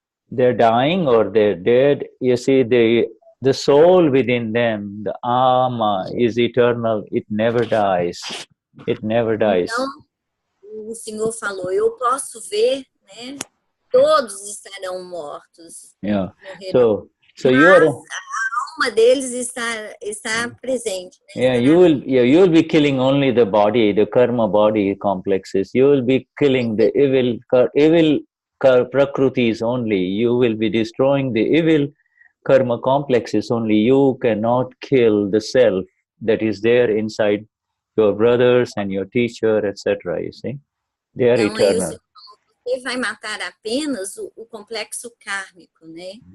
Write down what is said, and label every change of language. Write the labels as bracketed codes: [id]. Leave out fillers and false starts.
[en] They're dying or they're dead. You see, the soul within them, the Ama, is eternal. It never dies. It never dies. [pt] Então, o Senhor falou, eu posso ver, né? Todos estarão mortos. [en] Yeah. [pt] Morrerão. [en] So you are. [pt] A alma deles está presente. Né? [en] Yeah, you will be killing only the body, the karma body complexes. You will be killing the evil prakrutis only. You will be destroying the evil karma complexes only. You cannot kill the self that is there inside your brothers and your teacher, etc. You see, they are eternal. [pt] Você vai matar apenas o complexo kármico, né?